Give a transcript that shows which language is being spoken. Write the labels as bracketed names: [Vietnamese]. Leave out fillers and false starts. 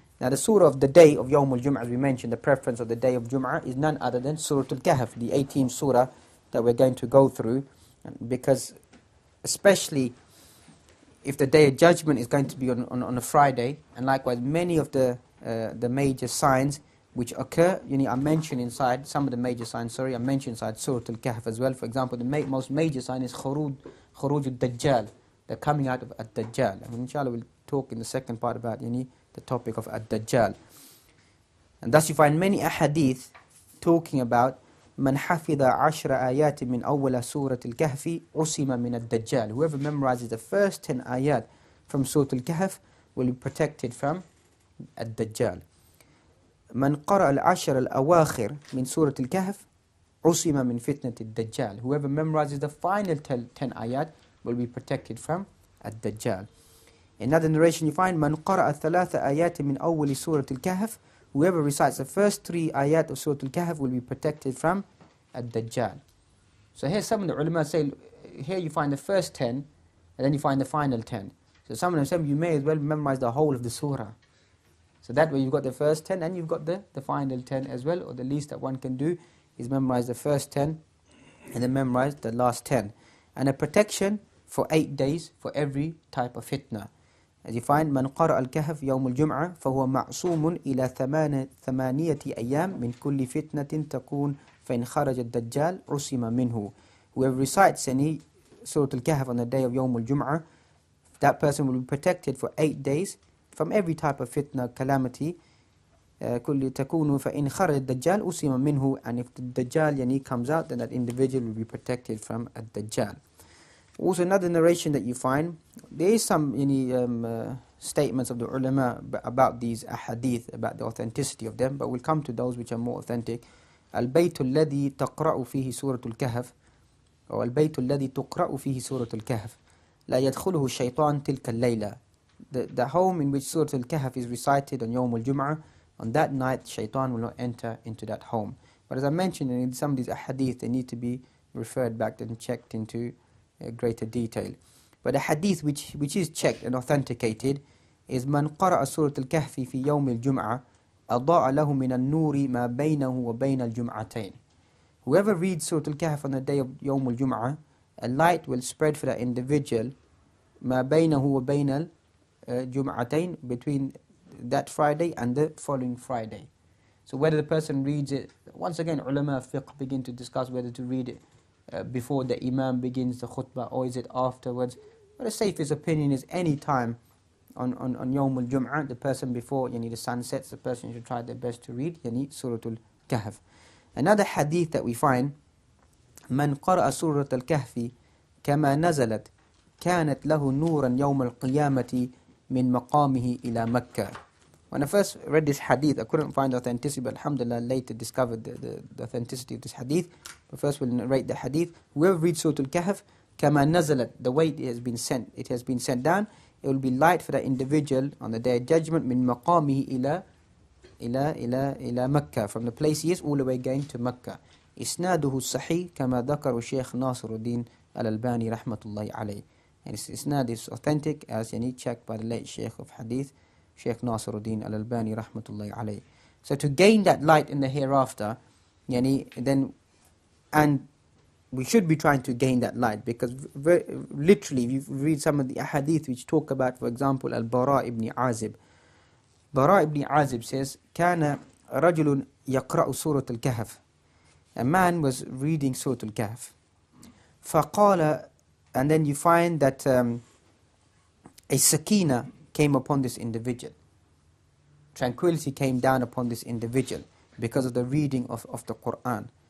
[English] Now the surah of the day of Yawmul Jum'ah, as we mentioned, the preference of the day of Jum'ah is none other than Surat Al Kahf, the 18th surah that we're going to go through, because especially if the day of judgment is going to be on a Friday, and likewise many of the major signs which occur, I mentioned inside, some of the major signs, I mentioned inside Surat Al Kahf as well. For example, the most major sign is Khuruj al-Dajjal, the coming out of Ad-Dajjal. And inshallah we'll talk in the second part about the topic of Ad-Dajjal. And thus you find many ahadith talking about [Arabic] من حفظ 10 آيات من أول سورة الكهف عصم من الدجال. [English] Whoever memorizes the first 10 ayat from Surat Al Kahf will be protected from Ad-Dajjal. [Arabic] من قرأ 10 الأواخر من سورة الكهف عصم من فتنة الدجال. [English] Whoever memorizes the final 10 ayat will be protected from Ad-Dajjal. In another narration you find [Arabic] من قرأ 3 آيات من أول سورة الكهف. [English] Whoever recites the first 3 ayat of Surat Al Kahf will be protected from Ad-Dajjal. So here some of the ulama say, here you find the first 10, and then you find the final 10. So some of them say you may as well memorize the whole of the surah. So that way you've got the first 10 and you've got the final 10 as well, or the least that one can do is memorize the first 10 and then memorize the last 10. And a protection for 8 days for every type of fitna. As you find, [Arabic] من قرأ الكهف يوم الجمعة فهو معصوم إلى ثمانية أيام من كل فتنة تكون فإن خرج الدجال عصم منه. [English] Whoever recites any Surat Al Kahf on the day of Yawm al-Jum'ah, that person will be protected for 8 days from every type of fitna, calamity. [Arabic] كل تكون فإن خرج الدجال عصم منه. [English] And if the Dajjal comes out, then that individual will be protected from a Dajjal. Also another narration that you find, there is some statements of the ulama about these ahadith, about the authenticity of them, but we'll come to those which are more authentic. [Arabic] البيت الذي تقرأ فيه سورة الكهف أو البيت الذي تقرأ فيه سورة الكهف لا يدخله الشيطان تلك الليلة. [English] The home in which Surat Al Kahf is recited on Yawm al-Jum'ah, on that night shaitan will not enter into that home. But as I mentioned, in some of these ahadith, they need to be referred back and checked into greater detail. But a hadith which is checked and authenticated is [Arabic] من قرأ سورة الكهف في يوم الجمعة أضاء له من النور ما بينه وبين الجمعتين. [English] Whoever reads Surah Al Kahf on the day of Yawm al-Jum'ah, a light will spread for that individual [Arabic] ما بينه وبين الجمعتين, [English] between that Friday and the following Friday. So whether the person reads it, once again ulama fiqh begin to discuss whether to read it before the imam begins the khutbah or is it afterwards. But the safest opinion is any time on Yawm al-Jum'ah, the person before the sun sets, the person should try their best to read Surah Al Kahf. Another hadith that we find, [Arabic] من قرأ سورة الكهف كما نزلت كانت له نورا يوم القيامة من مقامه إلى مكة. [English] When I first read this hadith, I couldn't find authenticity, but alhamdulillah later discovered the authenticity of this hadith. But first we'll narrate the hadith. Whoever reads Surah Al Kahf, [Arabic] كما نزلت, [English] the way it has been sent down, it will be light for that individual on the day of judgment [Arabic] من مقامه إلى مكة, [English] from the place he is all the way going to Mecca. [Arabic] إسناده الصحيح كما ذكر الشيخ ناصر الدين الألباني رحمة الله عليه. [English] And its isnad is authentic as checked by the late Sheikh of Hadith, Sheikh Nasiruddin Al-Albani rahmatullahi alayhi. So to gain that light in the hereafter, then, and we should be trying to gain that light, because literally if you read some of the ahadith which talk about, for example, Al-Bara ibn Azib. [Arabic] Bara ibn Azib says, كان رجل يقرأ سورة الكهف. [English] A man was reading Surat Al Kahf. فقال, and then you find that a sakina came upon this individual. Tranquility came down upon this individual because of the reading of the Qur'an.